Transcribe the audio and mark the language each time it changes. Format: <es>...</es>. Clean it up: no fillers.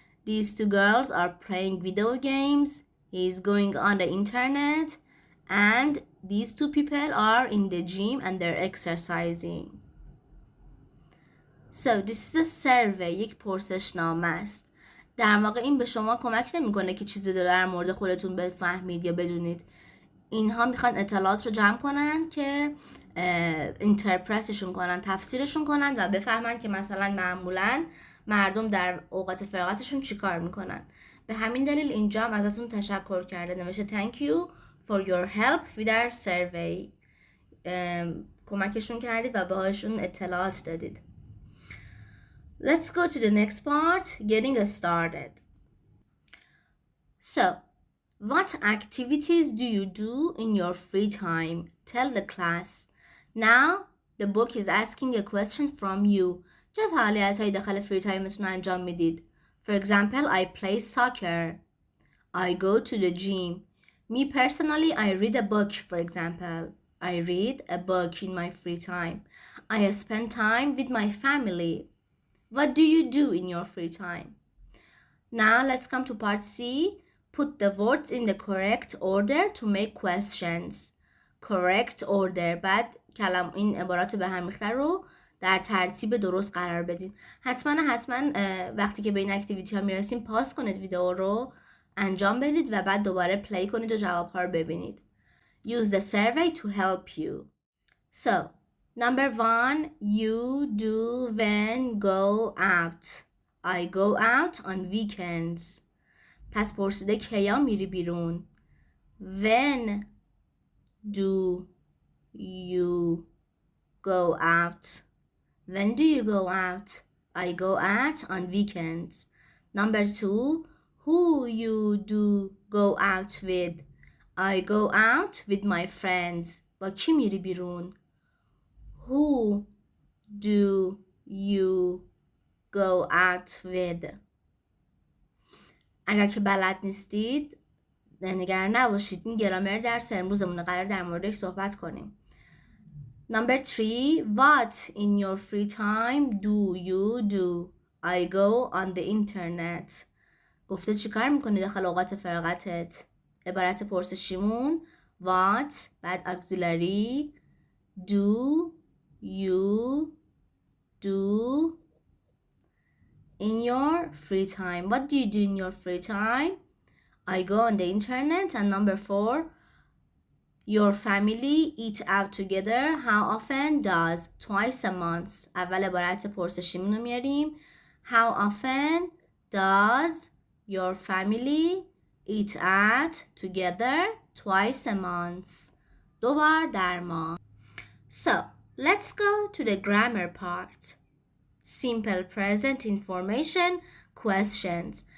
<en>These two girls are playing video games. He's going on the internet. And these two people are in the gym and they're exercising. So this is a survey.</en> <fa>یک پرسشنامه است. در واقع این به شما کمک نمیکنه که چیزی در مورد خودتون بفهمید یا بدونید. اینها میخوان اطلاعات رو جمع کنن که اینترپرتشون کنن، تفسیرشون کنن و بفهمن که مثلا معمولا مردم در اوقات فراغتشون چیکار میکنن. به همین دلیل اینجا هم ازتون تشکر کرده، نوشته</fa> <en>thank you for your help with our survey.</en> <fa>کمکشون کردید و بهشون اطلاعات دادید.</fa> <en>Let's go to the next part, getting started. So, what activities do you do in your free time? Tell the class. Now, the book is asking a question from you.</en> <fa>چه فعالیت‌هایی داخل فری تایمتون انجام میدید؟</fa> <en>For example, I play soccer. I go to the gym. Me personally, I read a book, for example. I read a book in my free time. I spend time with my family. What do you do in your free time? Now, let's come to part C. Put the words in the correct order to make questions. Correct order.</en> <fa>بعد این عبارات به هم ریخته رو در ترتیب درست قرار بدیم. حتما وقتی که به این اکتیویتی ها میرسیم پاس کنید ویدیو رو، انجام بدید و بعد دوباره پلی کنید و جواب ها رو ببینید.</fa> <en>Use the survey to help you. So, number 1, you do when go out. I go out on weekends.</en> <fa>پس پرسیده کیا میری بیرون.</fa> <en>When do you go out? When do you go out? I go out on weekends. Number 2, who you do go out with? I go out with my friends.</en> <fa>با کی میری بیرون؟</fa> <en>Who do you go out with?</en> <fa>اگر که بلد نیستید نگران نباشید، این گرامر درس امروزمون قرار در موردش صحبت کنیم.</fa> <en>Number 3, what in your free time do you do? I go on the internet.</en> <fa>گفته چی کار میکنی داخل اوقات فراغتت؟ عبارت پرسشیمون what بعد auxiliary do</fa> <en>you do in your free time? What do you do in your free time? I go on the internet. And number 4, your family eat out together. How often? Does. Twice a month.</en> <fa>اول عبارت پرسشیمون رو میاریم.</fa> <en>How often does your family eat out together? Twice a month.</en> <fa>2 بار در ماه.</fa> <en>So, let's go to the grammar part. Simple present information questions.</en>